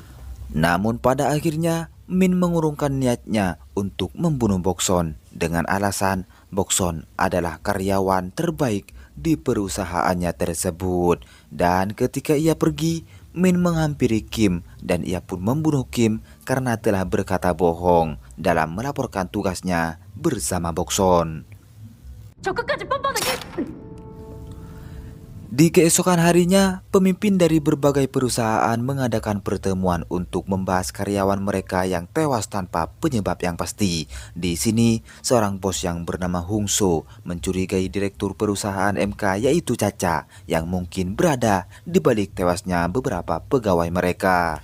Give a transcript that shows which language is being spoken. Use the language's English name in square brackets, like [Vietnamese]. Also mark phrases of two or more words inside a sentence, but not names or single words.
[Indonesian] Namun pada akhirnya Min mengurungkan niatnya untuk membunuh Bokson dengan alasan Bokson adalah karyawan terbaik di perusahaannya tersebut. Dan ketika ia pergi, Min menghampiri Kim dan ia pun membunuh Kim karena telah berkata bohong dalam melaporkan tugasnya bersama Bokson. [Korean] 저 끝까지 뻔뻔하게. [Indonesian] Di keesokan harinya, pemimpin dari berbagai perusahaan mengadakan pertemuan untuk membahas karyawan mereka yang tewas tanpa penyebab yang pasti. Di sini, seorang bos yang bernama Hung So mencurigai direktur perusahaan MK yaitu Caca yang mungkin berada di balik tewasnya beberapa pegawai mereka.